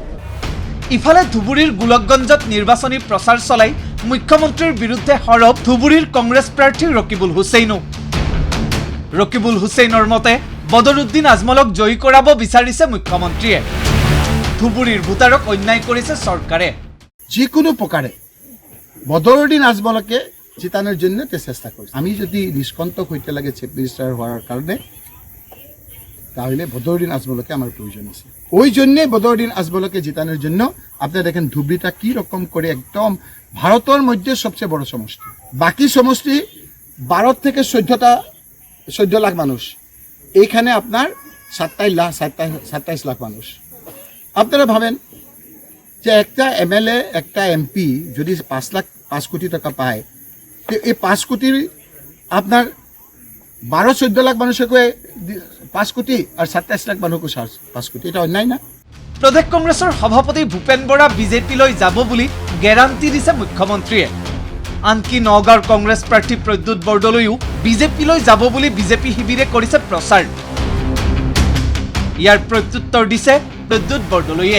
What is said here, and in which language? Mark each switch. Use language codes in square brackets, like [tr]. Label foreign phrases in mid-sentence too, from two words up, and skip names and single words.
[as] ইফালে ধুবুৰীৰ গোলকগঞ্জত নিৰ্বাচনী প্ৰচাৰ চলাই মুখ্যমন্ত্ৰীৰ বিৰুদ্ধে সৰব ধুবুৰীৰ কংগ্ৰেছ প্ৰাৰ্থী ৰকিবুল হুছেইনো। ৰকিবুল হুছেইনৰ মতে বদৰুদ্দিন আজমলক জয়ী কৰাব বিচাৰিছে মুখ্যমন্ত্ৰীয়ে। ধুবুৰীৰ ভোটাৰক অন্যায় কৰিছে চৰকাৰে। যিকোনো প্ৰকাৰে [bn] বদৰুদ্দিন আজমলকে জিতানোর জন্য চেষ্টা করছি। আমি যদি নিষ্কণ্টক হইতে লাগে [en] chief minister [bn] হওয়ার কারণে, তাহলে বদরুদ্দিন আজমলকে আমার প্রয়োজন আছে। ওই জন্যে বদরুদ্দিন আজমলকে জিতানোর জন্য আপনারা দেখেন ধুবড়িটা কি রকম করে একদম ভারতের মধ্যে সবচেয়ে বড় সমষ্টি। বাকি সমষ্টি 12 থেকে 14 লাখ মানুষ, এইখানে আপনার 27 লাখ মানুষ। আপনারা ভাবেন যে একটা MLA একটা MP যদি 5 কোটি টাকা পায়, তো এই 5 কোটির আপনার 12-14 লাখ মানুষকে 5 কোটি আর 27 লাখ মানুষকে 5 কোটি, এটা অন্যায় না? [as] প্ৰদেশ কংগ্ৰেছৰ সভাপতি ভূপেন বৰা বিজেপিলৈ যাব বুলি গ্যাৰাণ্টি দিছে মুখ্যমন্ত্ৰীয়ে। আনকি নগাঁৱৰ কংগ্ৰেছ প্ৰাৰ্থী প্ৰদ্যুৎ বৰদলৈও বিজেপিলৈ যাব বুলি বিজেপি শিবিৰে কৰিছে প্ৰচাৰ। ইয়াৰ প্ৰত্যুত্তৰ দিছে প্ৰদ্যুৎ বৰদলৈয়ে।